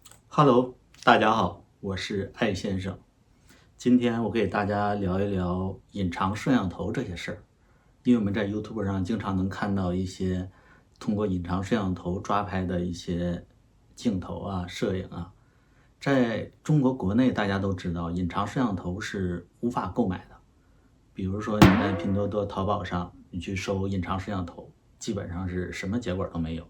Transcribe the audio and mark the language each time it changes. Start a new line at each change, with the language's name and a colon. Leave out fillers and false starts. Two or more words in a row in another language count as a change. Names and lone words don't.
Chinese: Hello，大家好，我是艾先生。今天我给大家聊一聊隱藏攝像頭這些事兒。因為我們在 YouTube 上經常能看到一些通過隱藏攝像頭抓拍的一些鏡頭啊、攝影啊。在中國國內，大家都知道隱藏攝像頭是無法購買的。比如說你在拼多多、淘寶上，你去搜隱藏攝像頭，基本上是什麼結果都沒有。